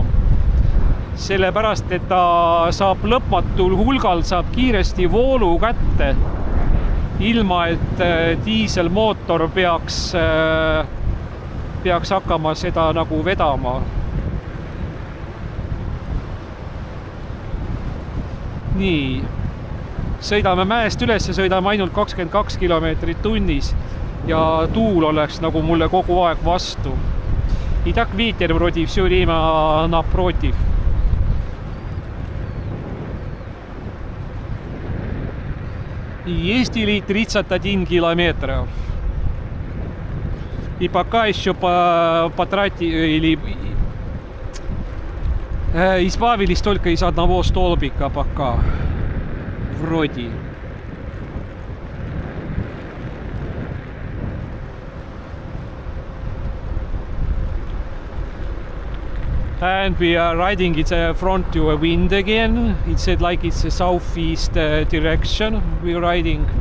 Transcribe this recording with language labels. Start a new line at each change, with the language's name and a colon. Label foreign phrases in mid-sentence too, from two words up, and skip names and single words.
Estonian: Sellepärast, et ta saab lõpmatul hulgal saab kiiresti voolu kätte, ilma et diiselmootor peaks hakkama seda nagu vedama. Nii, sõidame mäest üles ja sõidame ainult 22 kilomeetrit tunnis ja tuul oleks nagu mulle kogu aeg vastu.
Russian: И так ветер вроде все время напротив. Ездили 31 километра. И пока еще потратили... Избавились только из одного столбика пока. Вроде.
English: And we are riding it front to a wind again. It said like it's a southeast direction we're riding.